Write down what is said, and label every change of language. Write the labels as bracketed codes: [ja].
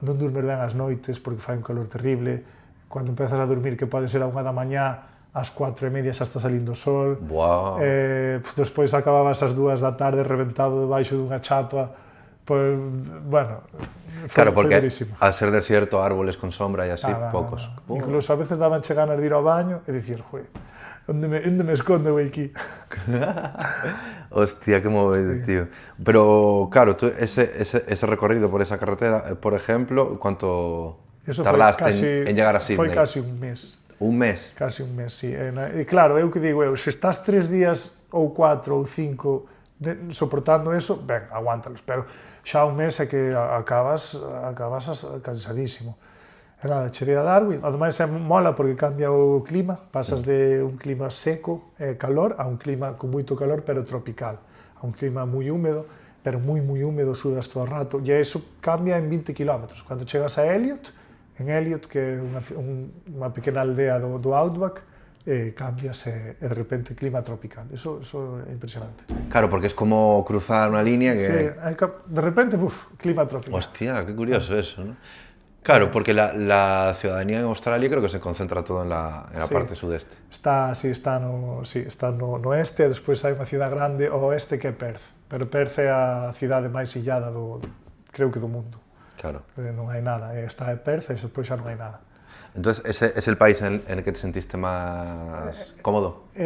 [gl] Non durmes ben as noites porque fai un calor terrible, cando empezas a dormir que pode ser a 1 da mañá, ás 4:30 xa está salindo o sol, despois acababas ás 2 da tarde reventado debaixo dunha chapa, pues, bueno, [es] claro, porque al ser desierto, árboles con sombra e así, poucos. [gl] Incluso a veces daban ganas de ir ao baño e dicir, joder, onde me escondo aquí? [es] Hostia, qué movido, tío. Pero, claro, tú, ese recorrido por esa carretera, por ejemplo, ¿cuánto tardaste en llegar a Sydney? [gl] Foi casi un mes. Un mes? Casi un mes, sí. E claro, eu que digo, se estás 3 días ou 4 ou 5 soportando eso, ben, aguántalos, pero xa un mes é que acabas cansadísimo. E nada, cheguei a Darwin, ademais é mola porque cambia o clima, pasas de un clima seco e calor a un clima con moito calor pero tropical, a un clima moi húmedo, pero moi húmedo, sudas todo o rato, e eso cambia en 20 km. Cando chegas a Elliot, que é unha pequena aldea do Outback, cambiase de repente clima tropical, eso é impresionante. [es] Claro, porque es como cruzar unha línea que... [gl] Sí, de repente, clima tropical. [es] Hostia, qué curioso eso, ¿no? Claro, porque la ciudadanía en Australia creo que se concentra todo en la parte sudeste. [gl] Está no oeste, despois hai unha cidade grande ao oeste que é Perth, pero Perth é a cidade máis illada creo que do mundo. Claro. Non hai nada, está en Perth e despois xa non hai nada. [es] Entonces, ¿ese es el país en el que te sentiste más cómodo?